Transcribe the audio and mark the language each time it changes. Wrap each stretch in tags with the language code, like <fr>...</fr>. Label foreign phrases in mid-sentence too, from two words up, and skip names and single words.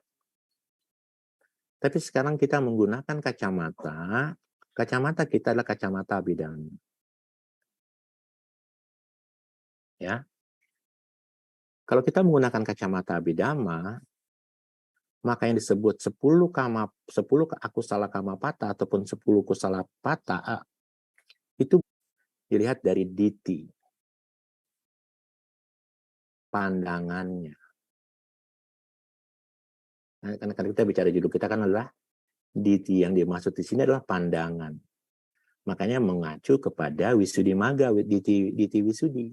<id>Tapi sekarang kita menggunakan kacamata. Kacamata kita adalah kacamata Abhidhamma. Ya. Kalau kita menggunakan kacamata Abhidhamma, maka yang disebut 10</id> <pi>akusala kamapata</pi> <id>ataupun 10</id> <pi>kusala pata</pi> <id>itu dilihat dari diti, pandangannya. Nah, karena kita bicara judul kita kan adalah diti, yang dimaksud di sini adalah pandangan. Makanya mengacu kepada Wisuddhimagga,</id> <pi>diti Wisuddhi.</pi>